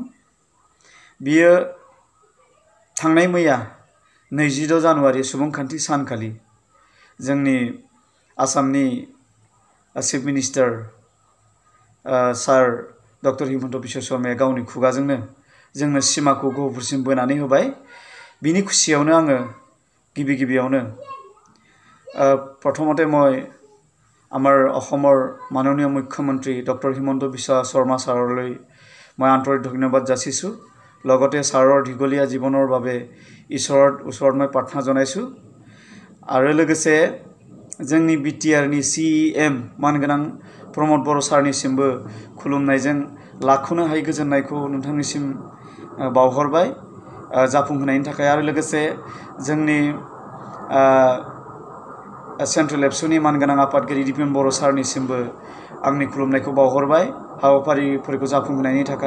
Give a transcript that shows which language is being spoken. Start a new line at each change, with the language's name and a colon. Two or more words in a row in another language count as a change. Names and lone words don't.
Bodo: बियो थांनाय मैया 26 जानुवारि सुबुंखान्थि सानखालि जोंनि आसामनि
English: chief minister
Bodo: सार डक्टर हिमन्त बिश्व शर्माया गावनि खुगाजोंनो जोंनो सिमाखौ गहपुरसिम बोनानै होबाय। बिनि खुसियावनो आङो गिबि गिबियावनो प्रथमते
Assamese: মই আমাৰ অসমৰ মাননীয় মুখ্যমন্ত্ৰী ডক্টৰ হিমন্ত বিশ্ব শৰ্মা ছাৰলৈ মই আন্তৰিক ধন্যবাদ যাচিছোঁ। লগতে ছাৰৰ দীঘলীয়া জীৱনৰ বাবে ঈশ্বৰৰ ওচৰত মই প্ৰাৰ্থনা জনাইছোঁ।
Bodo: আৰু लोगोसे जोंनि बिटिआरनि CEM मानगोनां प्रमद बर' सारनिसिमबो खुलुमनायजों लाख'नो हायै गोजोननायखौ नोंथांनिसिम बावहरबाय जाफुंहोनायनि थाखाय। आरो लोगोसे जोंनि सेन्ट्रेल एबसुनि मानगोनां आफादगिरि दिपेन बर' सारनिसिमबो आंनि खुलुमनायखौ बावहरबाय हाबाफारिफोरखौ जाफुंहोनायनि थाखाय।